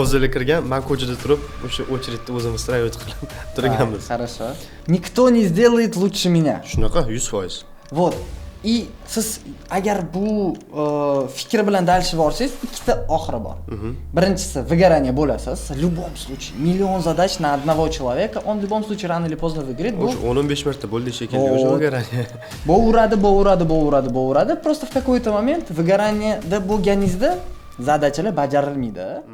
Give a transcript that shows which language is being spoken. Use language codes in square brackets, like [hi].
[uz] O'zingiz kirgan, men ko'chada turib, o'sha очередьni o'zimiz строить qilib turganmiz. [ru] Хорошо. Никто не сделает лучше меня. [uz] Shunaqa 100%. Вот. И siz agar bu fikr bilan dalishib borsangiz, ikkita oxiri bor. Birinchisi выгорание bo'lasiz. [ru] В любом случае, миллион задач на одного человека, он в любом случае рано или поздно выгорит. [uz] Bu 10-15 marta bo'ldi shekilli o'sha выгорание. Bo'veradi. [ru] Просто в какой-то момент выгораниеda [uz] bo'lganingizda zadachalar bajarilmaydi.